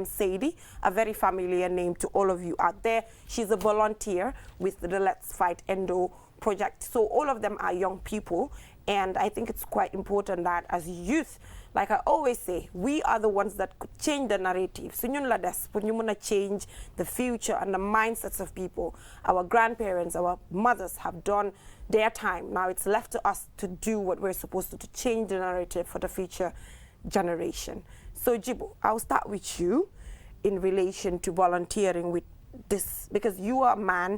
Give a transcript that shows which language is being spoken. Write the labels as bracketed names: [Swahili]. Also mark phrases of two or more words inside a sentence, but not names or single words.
[English] Sadie, a very familiar name to all of you out there. She's a volunteer with the Let's Fight Endo project. So all of them are young people, and I think it's quite important that as youth, like I always say, we are the ones that could change the narrative. So [Wolof] ñun la des pour ñu mëna [English] change the future and the mindsets of people. Our grandparents, our mothers have done their time. Now it's left to us to do what we're supposed to change the narrative for the future generation. So Jibu, I'll start with you in relation to volunteering with this, because you are a man.